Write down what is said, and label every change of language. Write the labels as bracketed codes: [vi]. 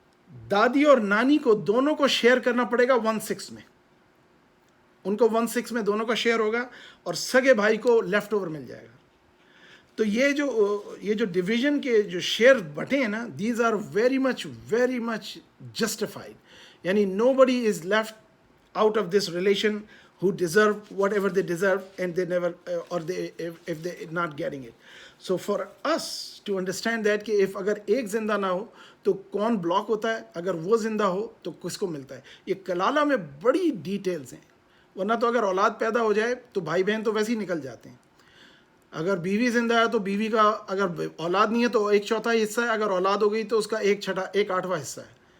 [hi] दादी और नानी को दोनों को शेयर करना पड़ेगा 1/6 में, उनको 1/6 में दोनों का शेयर होगा और सगे भाई को लेफ्ट ओवर मिल जाएगा. तो ये जो डिवीजन के जो शेयर बटे हैं ना, [en] These are very much justified. यानी nobody is left out of this relation who deserve whatever they deserve and they never or they if they not getting it. So for us to understand that [hi] कि if अगर एक जिंदा ना हो तो कौन block होता है, अगर वो जिंदा हो तो किसको मिलता है, ये कलाला में बड़ी डिटेल्स हैं. वरना तो अगर औलाद पैदा हो जाए तो भाई बहन तो वैसे ही निकल जाते हैं. अगर बीवी जिंदा है तो बीवी का, अगर औलाद नहीं है तो 1/4 हिस्सा है, अगर औलाद हो गई तो उसका 1/8वां हिस्सा है.